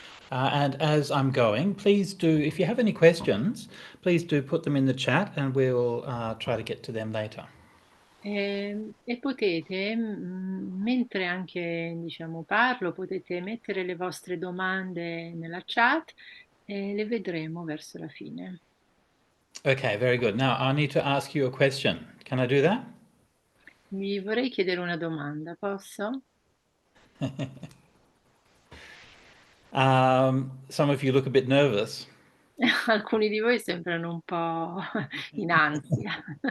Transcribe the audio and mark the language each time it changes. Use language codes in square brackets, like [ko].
[en] And as I'm going, please do, if you have any questions, please do put them in the chat and we'll try to get to them later. [it] E potete, mentre anche diciamo, parlo, potete mettere le vostre domande nella chat e le vedremo verso la fine. [en] Okay, very good. Now I need to ask you a question. Can I do that? [it] Vi vorrei chiedere una domanda, posso? [en] Some of you look a bit nervous. [it] Alcuni di voi sembrano un po' in ansia.